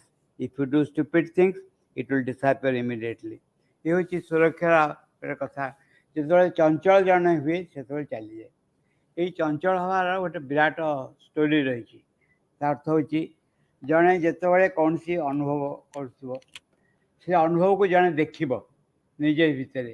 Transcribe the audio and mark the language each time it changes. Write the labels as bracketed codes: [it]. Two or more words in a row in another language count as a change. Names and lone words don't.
[en] If you do stupid things, it will disappear immediately. [or] ये ହେଉଛି ସୁରକ୍ଷାର ଗୋଟେ କଥା ଯେତେବେଳେ ଚଞ୍ଚଳ ଜଣେ ହୁଏ ସେତେବେଳେ ଚାଲିଯାଏ এই ଚଞ୍ଚଳ ହେବାର ଗୋଟେ ବିରାଟ ଷ୍ଟୋରି ରହିଛି ତା ଅର୍ଥ ହେଉଛି ଜଣେ ଯେତେବେଳେ କୌଣସି ଅନୁଭବ କରୁଥିବ ସେ ଅନୁଭବକୁ ଜଣେ ଦେଖିବ ନିଜ ଭିତରେ